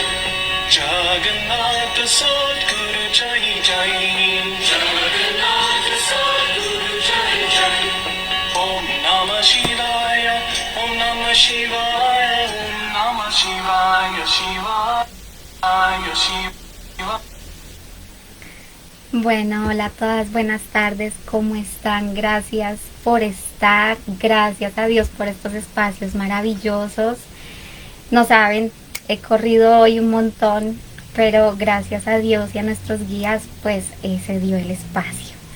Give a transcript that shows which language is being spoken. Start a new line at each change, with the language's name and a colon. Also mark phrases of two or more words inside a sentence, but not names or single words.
Hindi: जगन्नाथ सद्गुरु जय जय. जगन्नाथ सद्गुरु जय जय.
Sanskrit: ॐ नमः शिवाय ॐ नमः शिवाय. ॐ नमः शिवाय शिवाय. Shiva.
Spanish: Bueno, hola a todas, buenas tardes, ¿cómo están? Gracias por estar, gracias a Dios por estos espacios maravillosos. No saben, he corrido hoy un montón, pero gracias a Dios y a nuestros guías, pues se dio el espacio.